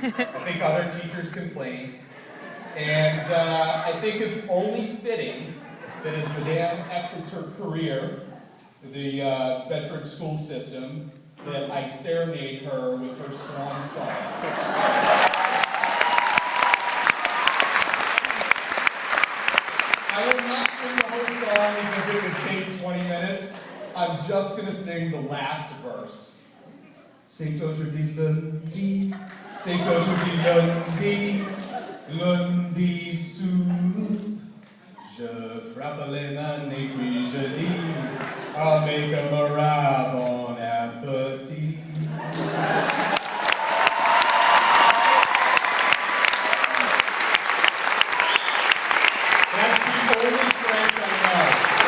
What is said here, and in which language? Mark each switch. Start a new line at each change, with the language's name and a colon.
English: I think other teachers complained. And I think it's only fitting that as Madame exits her career, the Bedford school system, that I serenade her with her swan song. I will not sing the whole song because it would take 20 minutes. I'm just going to sing the last verse.
French: C'est aujourd'hui lundi, c'est aujourd'hui lundi, lundi soupe. Je frappe les mains et puis je dis, oh mes camarades, bon appétit.
English: That's the only French I know.